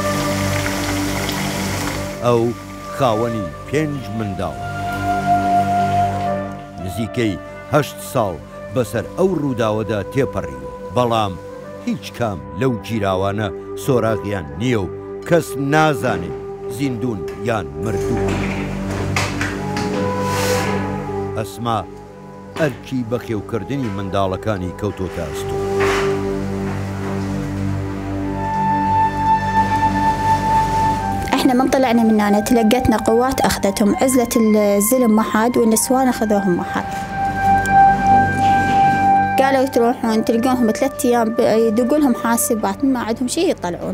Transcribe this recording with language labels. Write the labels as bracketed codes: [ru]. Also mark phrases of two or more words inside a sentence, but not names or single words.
[ckb] ئەو خاوەنی 5 منداڵ نزیکەی 8 ساڵ بەسەر ئەو ڕووداوەدا تێپەڕیوە، بەڵام هیچ کام لەو گیراوانە سۆراغیان نییە و کەس نازانێت زیندون یان مردوو. ئەسما ئەرکی بەخێوکردنی منداڵەکانی کەوتۆتە ئەستۆ. [ar] احنا من طلعنا من هنا تلقتنا قوات اخذتهم، عزلة الزلم محد والنسوان اخذوهم محد. قالوا تروحون تلقوهم 3 أيام يدقوا لهم حاسبات ما عندهم شيء يطلعون.